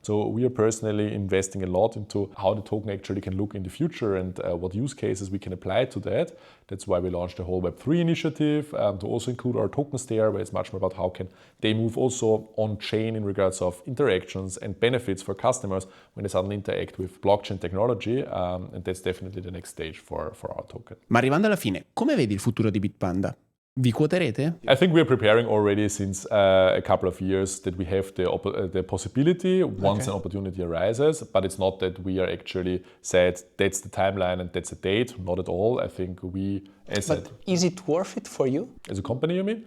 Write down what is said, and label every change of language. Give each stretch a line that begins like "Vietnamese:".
English: So we are personally investing a lot into how the token actually can look in the future and what use cases we can apply to that That's why we launched the whole Web3 initiative to also include our tokens there, where it's much more about how can they move also on-chain in regards of interactions and benefits for customers when they suddenly interact with blockchain technology. And that's definitely the next stage for our token.
Italian: Ma arrivando alla fine, come vedi il futuro di Bitpanda? Vi quoterete?
English: I think we're preparing already since a couple of years that we have the possibility once an opportunity arises, but it's not that we are actually said that's the timeline and that's a date, not at all. I think we, But is it worth it for you? As a company, you mean?